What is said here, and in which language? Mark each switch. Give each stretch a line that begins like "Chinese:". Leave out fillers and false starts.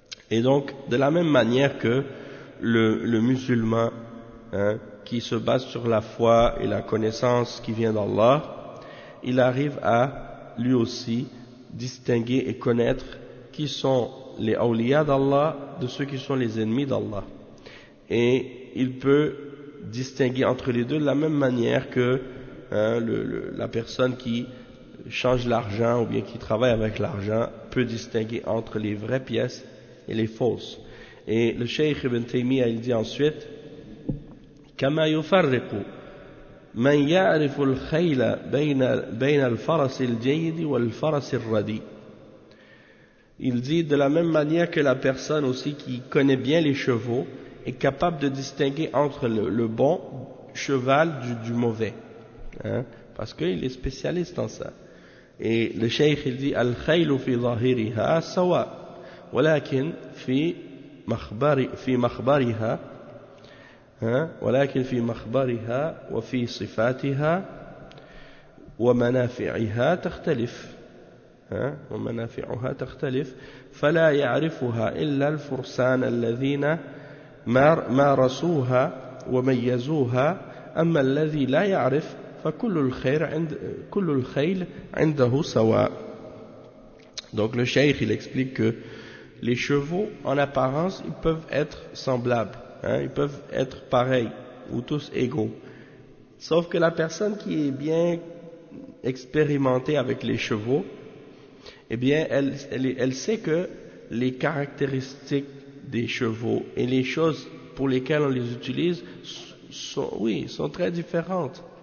French: Et donc, de la même manière que le musulman, hein, qui se base sur la foi et la connaissance qui vient d'Allah, il arrive à lui aussi distinguer et connaître qui sont les awliya d'Allah de ceux qui sont les ennemis d'Allah. Et il peut distinguer entre les deux de la même manière que la personne qui change l'argent ou bien qui travaille avec l'argent peut distinguer entre les vraies pièces et les fausses. Et le Cheikh Ibn Taymiyyah, il dit ensuite,
Arabic: كما يفرق من يعرف الخيل بين الفرس الجيد والفرس الردي.
French: Il dit, de la même manière que la personne aussi qui connaît bien les chevaux est capable de distinguer entre le bon cheval du mauvais, hein, parce qu'il est spécialiste en ça. Et le Cheikh, il dit,
Arabic: الخيل في ظاهرها سواء ولكن في مخبرها ولكن في مخبرها وفي صفاتها ومنافعها تختلف ومنافعها تختلف فلا يعرفها إلا الفرسان الذين مارسوها وميزوها أما الذي لا يعرف فكل الخير عند كل الخيل عنده سواء.
French: Donc le Cheikh, il explique que les chevaux, en apparence, ils peuvent être semblables, hein, ils peuvent être pareils ou tous égaux. Sauf que la personne qui est bien expérimentée avec les chevaux, eh bien, elle sait que les caractéristiques des chevaux et les choses pour lesquelles on les utilise sont très différentes.